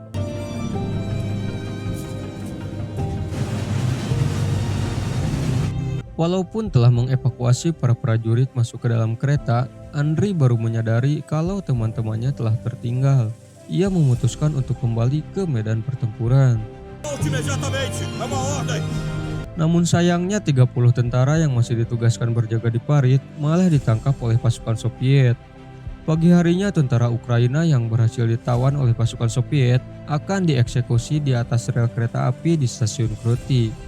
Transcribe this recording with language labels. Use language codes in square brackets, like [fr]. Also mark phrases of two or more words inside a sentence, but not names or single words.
[id] Walaupun telah mengevakuasi para prajurit masuk ke dalam kereta, Andriy baru menyadari kalau teman-temannya telah tertinggal. Ia memutuskan untuk kembali ke medan pertempuran. [pt] Volte imediatamente! É uma ordem! [id] Namun sayangnya 30 tentara yang masih ditugaskan berjaga di parit malah ditangkap oleh pasukan Soviet. Pagi harinya tentara Ukraina yang berhasil ditawan oleh pasukan Soviet akan dieksekusi di atas rel kereta api di stasiun Krutty.